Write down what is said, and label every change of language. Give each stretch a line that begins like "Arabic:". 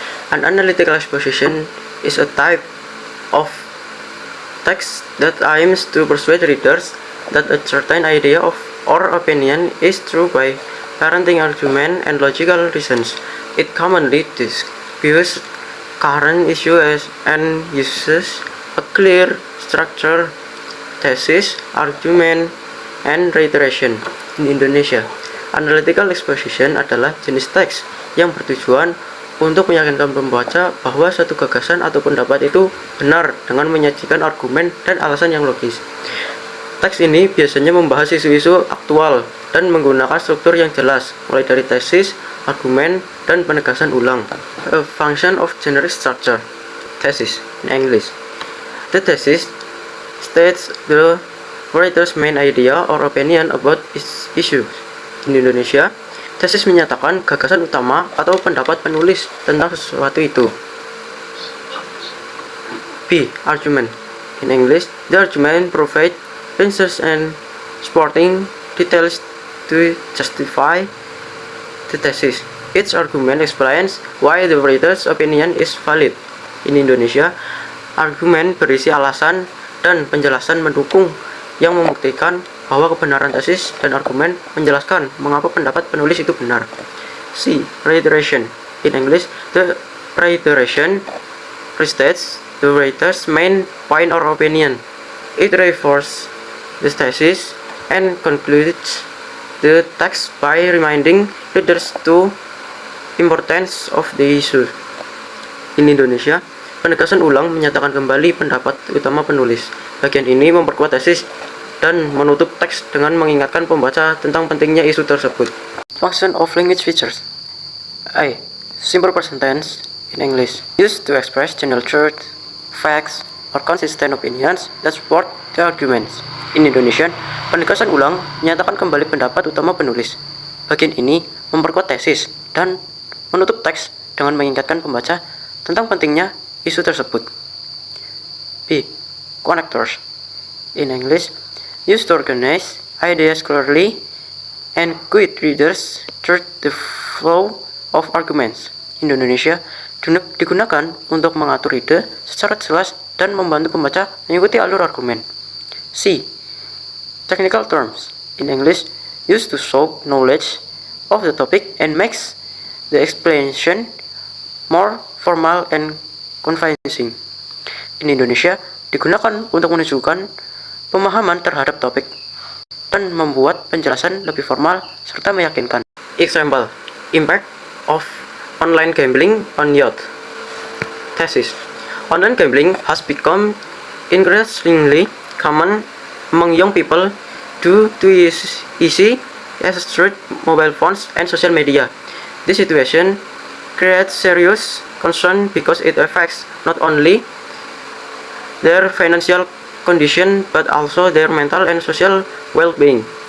English: An analytical exposition is a type of text that aims to persuade readers that a certain idea of or opinion is true by parenting argument and logical reasons. It commonly discusses current issues and uses a clear structure, thesis, argument, and reiteration. In Indonesia,
Indonesian: analytical exposition adalah jenis teks yang bertujuan untuk meyakinkan pembaca bahwa suatu gagasan atau pendapat itu benar dengan menyajikan argumen dan alasan yang logis. Teks ini biasanya membahas isu-isu aktual dan menggunakan struktur yang jelas, mulai dari tesis, argumen, dan penegasan ulang.
English: A function of generic structure. Thesis in English. The thesis states the writer's main idea or opinion about issue. In Indonesia,
Indonesian: tesis menyatakan gagasan utama atau pendapat penulis tentang sesuatu itu.
English: B. Argument. In English, the argument provides answers and supporting details to justify the thesis. Each argument explains why the writer's opinion is valid. In Indonesia,
Indonesian: argumen berisi alasan dan penjelasan mendukung yang membuktikan bahwa kebenaran tesis dan argumen menjelaskan mengapa pendapat penulis itu benar.
English: C. Reiteration. In English, the reiteration restates the writer's main point or opinion. It reinforces the thesis and concludes the text by reminding readers to importance of the issue. In Indonesia,
Indonesian: penegasan ulang menyatakan kembali pendapat utama penulis. Bagian ini memperkuat tesis dan menutup teks dengan mengingatkan pembaca tentang pentingnya isu tersebut.
English: Function of language features. A. Simple present tense in English, used to express general truth, facts, or consistent opinions that support the arguments. In Indonesian,
Indonesian: penegasan ulang menyatakan kembali pendapat utama penulis. Bagian ini memperkuat tesis dan menutup teks dengan mengingatkan pembaca tentang pentingnya isu tersebut.
English: B. Connectors. In English, used to organize ideas clearly and guide readers through the flow of arguments. In Indonesia,
Indonesian: digunakan untuk mengatur ide secara jelas dan membantu pembaca mengikuti alur argumen.
English: C. Technical terms. In English, used to show knowledge of the topic and makes the explanation more formal and convincing.
Indonesian: In Indonesia, digunakan untuk menunjukkan pemahaman terhadap topik dan membuat penjelasan lebih formal serta meyakinkan.
English: Example: Impact of online gambling on youth. Thesis: Online gambling has become increasingly common among young people due to easy access through mobile phones and social media. This situation creates serious concern because it affects not only their financial condition but also their mental and social well-being.